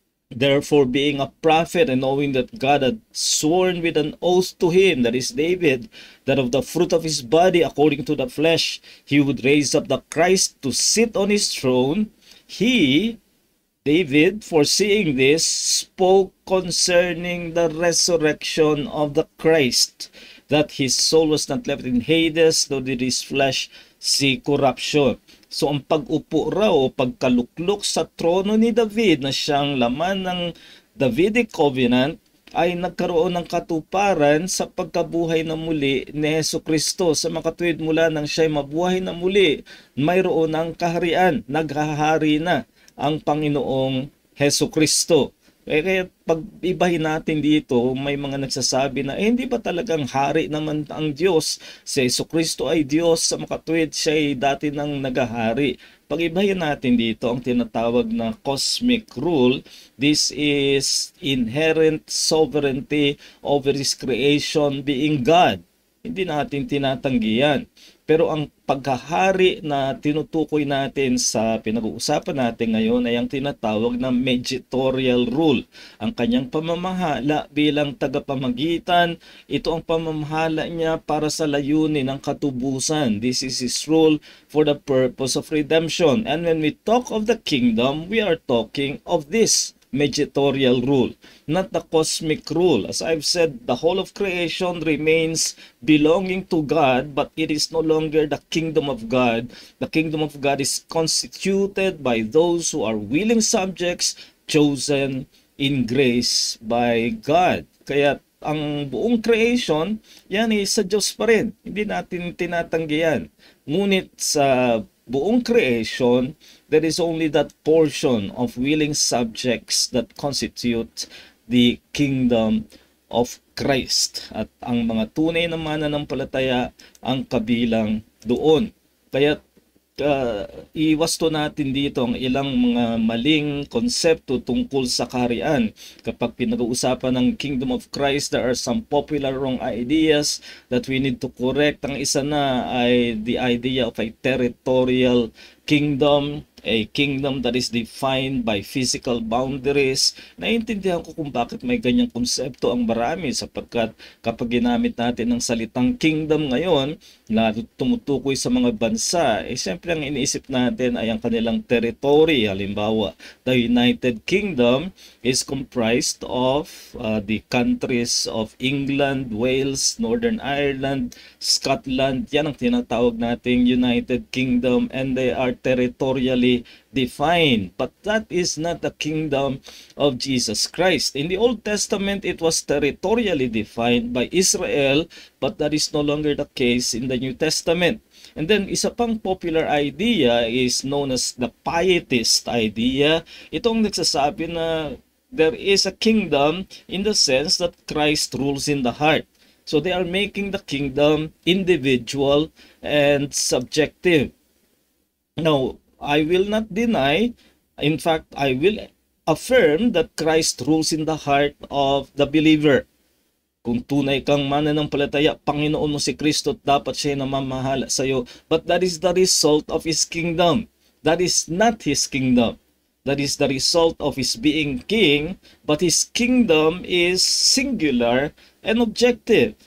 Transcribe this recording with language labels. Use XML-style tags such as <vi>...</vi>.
<en>Therefore, being a prophet and knowing that God had sworn with an oath to him, that is David, that of the fruit of his body according to the flesh, he would raise up the Christ to sit on his throne, he, David, foreseeing this, spoke concerning the resurrection of the Christ, that his soul was not left in Hades, nor did his flesh see corruption.</en> <tl>So ang pag-upo raw o pagkaluklok sa trono ni David na siyang laman ng Davidic Covenant ay nagkaroon ng katuparan sa pagkabuhay na muli ni Jesucristo. Sa makatuwid mula nang siya'y mabuhay na muli, mayroon ang kaharian, naghahari na ang Panginoong Jesucristo. Kaya pag-ibahin natin dito, may mga nagsasabi na hindi ba talagang hari naman ang Diyos? Si Jesucristo ay Diyos, sa makatuwid siya ay dati nang nagahari. Pag-ibahin natin dito ang tinatawag na cosmic rule.</tl> <en>This is inherent sovereignty over His creation being God.</en> <tl>Hindi natin tinatanggi yan. Pero ang paghahari na tinutukoy natin sa pinag-uusapan natin ngayon ay ang tinatawag na mediatorial rule. Ang kanyang pamamahala bilang tagapamagitan, ito ang pamamahala niya para sa layunin ng katubusan.</tl> <en>This is His rule for the purpose of redemption. And when we talk of the kingdom, we are talking of this mediatorial rule, not the cosmic rule. As I've said, the whole of creation remains belonging to God, but it is no longer the kingdom of God. The kingdom of God is constituted by those who are willing subjects chosen in grace by God.</en> <tl>Kaya ang buong creation, yan ay sa Diyos pa rin. Hindi natin tinatanggi yan. Ngunit sa buong creation,</tl> <en>there is only that portion of willing subjects that constitute the kingdom of Christ.</en> <tl>At ang mga tunay na mananampalataya ang kabilang doon. Kaya iwasto natin dito ang ilang mga maling konsepto tungkol sa kaharian. Kapag pinag-uusapan ng</tl> <en>Kingdom of Christ, there are some popular wrong ideas that we need to correct.</en> <tl>Ang isa na ay</tl> <en>the idea of a territorial kingdom, a kingdom that is defined by physical boundaries.</en> <tl>Naiintindihan ko kung bakit may ganyang konsepto ang marami, sapagkat kapag ginamit natin ang salitang kingdom ngayon na tumutukoy sa mga bansa, siyempre ang iniisip natin ay ang kanilang territory. Halimbawa,</tl> <en>the United Kingdom is comprised of the countries of England, Wales, Northern Ireland, Scotland.</en> <tl>Yan ang tinatawag nating</tl> <en>United Kingdom, and they are territorially defined. But that is not the kingdom of Jesus Christ. In the Old Testament, it was territorially defined by Israel, but that is no longer the case in the New Testament. And then,</en> <tl>isa pang</tl> <en>popular idea is known as the pietist idea.</en> <tl>Itong nagsasabi na</tl> <en>there is a kingdom in the sense that Christ rules in the heart. So they are making the kingdom individual and subjective. Now, I will not deny, in fact, I will affirm that Christ rules in the heart of the believer.</en> <tl>Kung tunay kang mananampalataya, Panginoon mo si Kristo, dapat siya namamahala sa iyo.</tl> <en>But that is the result of His kingdom. That is not His kingdom. That is the result of His being king, but His kingdom is singular and objective.</en>